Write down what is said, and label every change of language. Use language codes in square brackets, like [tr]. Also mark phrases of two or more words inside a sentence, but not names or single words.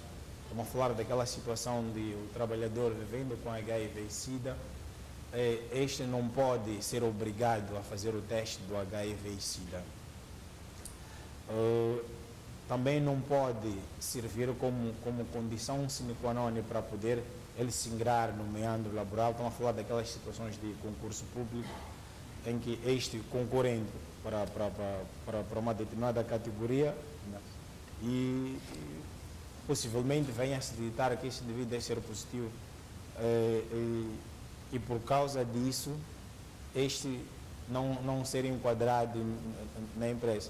[pt] Vamos falar daquela situação de o trabalhador vivendo com HIV e SIDA, este não pode ser obrigado a fazer o teste do HIV e SIDA. Também não pode servir como condição [la] sine qua non [pt] para poder ele se ingrar no meandro laboral. Estamos a falar daquelas situações de concurso público em que este concorrente para uma determinada categoria, né, e possivelmente venha a se ditar que este indivíduo deve ser positivo e por causa disso este não ser enquadrado na empresa.